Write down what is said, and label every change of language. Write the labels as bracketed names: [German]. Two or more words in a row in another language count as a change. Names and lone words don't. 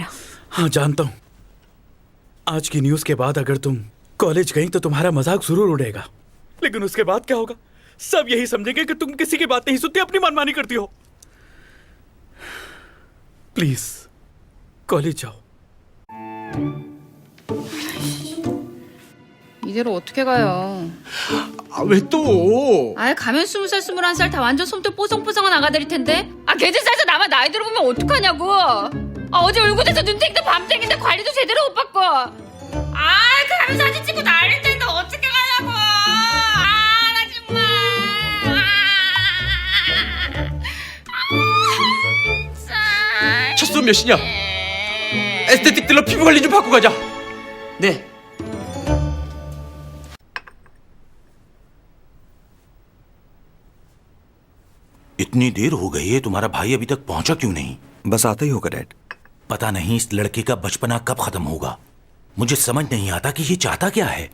[Hindi] हाँ जानता हूँ, आज की न्यूज़ के बाद अगर तुम कॉलेज गई तो तुम्हारा मजाक जरूर उड़ेगा, लेकिन उसके बाद क्या होगा? सब यही समझेंगे कि तुम किसी की बात नहीं सुनती, अपनी मनमानी करती हो। प्लीज कॉलेज जाओ। [Korean] 이대로 어떻게 가요? 왜 또? 아예 가면 20살, 21살 다 완전 솜털 뽀송뽀송한 아가들일 텐데. 아 걔들 사이에서 나만 나이 들어보면 어떡하냐고. 아 어제 얼굴에서 눈탱이도 밤탱인데 관리도 제대로 못 받고. 아 가면 사진 찍고 난릴 텐데 어떻게 가냐고. 아 나 정말. 첫 수업 몇 시냐? 에스테틱들로 피부 관리 좀 받고 가자. 네. [Hindi] इतनी देर हो गई है, तुम्हारा भाई अभी तक पहुंचा क्यों नहीं? बस आता ही होगा डैड। पता नहीं इस लड़के का बचपना कब खत्म होगा। मुझे समझ नहीं आता कि ये चाहता क्या है।